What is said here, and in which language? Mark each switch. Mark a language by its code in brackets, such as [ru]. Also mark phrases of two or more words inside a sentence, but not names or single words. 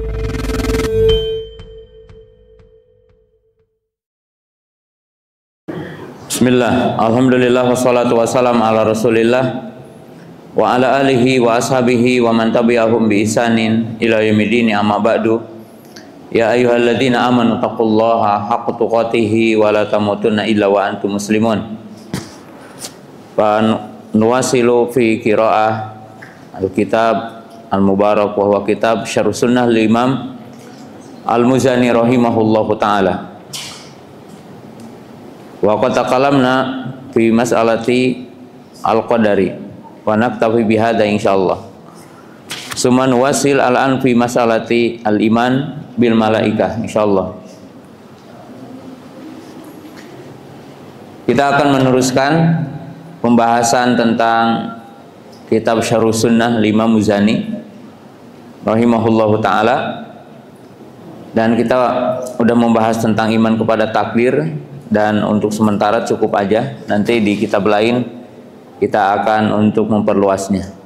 [ar] بسم الله، الحمد لله، والصلاة والسلام على رسول الله وعلى آله وأصحابه ومن تبعهم بإحسان إلى يوم أما بعد. يا أيها الذين آمنوا اتقوا الله حق تقاته ولا تموتن إلا وأنتم مسلمون. نواصل في قراءة الكتاب المبارك وهو كتاب شرح السنة الإمام المزني رحمه الله تعالى. وقد تكلمنا في مسألة القدر ونكتفي بهذا إن شاء الله. ثم نواصل الآن في مسألة الإيمان بالملائكة إن شاء الله. [id] Kita akan meneruskan pembahasan tentang kitab Syarh Sunnah Imam Muzani [ar] رحمه الله تعالى, [id] dan kita udah membahas tentang iman kepada takdir, dan untuk sementara cukup aja, nanti di kitab lain kita akan untuk memperluasnya.